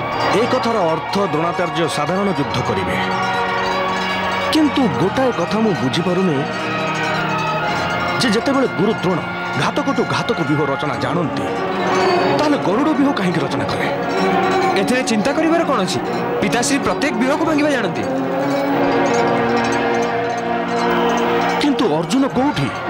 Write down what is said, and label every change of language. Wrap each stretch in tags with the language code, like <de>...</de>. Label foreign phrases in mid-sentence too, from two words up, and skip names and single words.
<or>ଏ କଥାର ଅର୍ଥ ଦ୍ରୋଣାଚାର୍ଯ୍ୟ ସାଧାରଣ ଯୁଦ୍ଧ କରିବେ, କିନ୍ତୁ ଗୋଟାଏ କଥା ମୁଁ ବୁଝି ପାରୁନି ଯେ ଯେତେବେଳେ ଗୁରୁ ଦ୍ରୋଣ ଘାତକଠୁ ଘାତକ ବ୍ୟୂହ ରଚନା ଜାଣନ୍ତି, ତାଲେ ଗରୁଡ଼ ବ୍ୟୂହ କାହିଁ ରଚନା କରେ? ଏଥିରେ ଚିନ୍ତା କରିବାର କଣ ଅଛି? ପିତାଶ୍ରୀ ପ୍ରତ୍ୟେକ ବ୍ୟୂହକୁ ଭାଙ୍ଗିବା ଜାଣନ୍ତି। କିନ୍ତୁ ଅର୍ଜୁନ କୋଉଠି?</or>